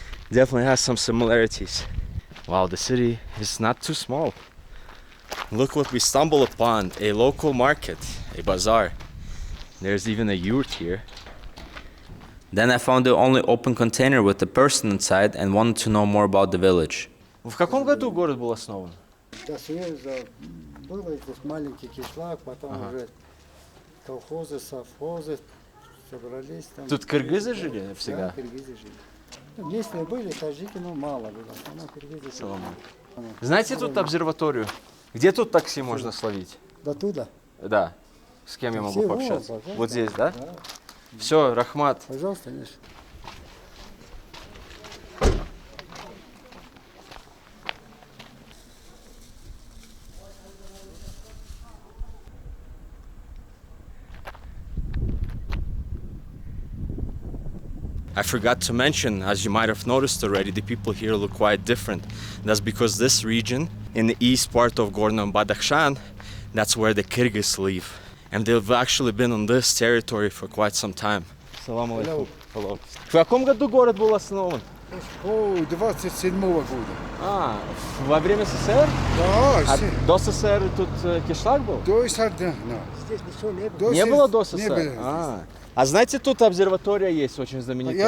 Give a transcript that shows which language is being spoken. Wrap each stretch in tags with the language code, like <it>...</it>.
<en>Definitely has some similarities. Wow, the city is not too small. Look what we stumble upon, a local market, a bazaar. There's even a yurt here. Then I found the only open container with a person inside and wanted to know more about the village.</en> <ru>В каком году город был основан? До Союза было здесь маленький кишлак, потом уже колхозы, совхозы собрались. Там, Тут кыргызы жили всегда? Да, киргизы жили. Ну, местные были, таджики, но мало было. Но киргизы жили. Знаете тут обсерваторию? Где тут такси можно словить? До туда? Да. С кем я могу Все, пообщаться? пожалуйста. Вот здесь, да? Да. Все, Рахмат. Пожалуйста, Миша.</ru> <en>I forgot to mention, as you might have noticed already, the people here look quite different. That's because this region, in the east part of Gorno-Badakhshan, that's where the Kyrgyz live. And they've actually been on this territory for quite some time. Assalamu alaikum. Hello.</en> <ru>В каком году город был основан? О, 27-го года. А, во время СССР? Да, А до СССР тут кишлак был? до СССР, да. Здесь ничего не было. Не было до СССР? Не было. А знаете, тут обсерватория есть очень знаменитая,</ru>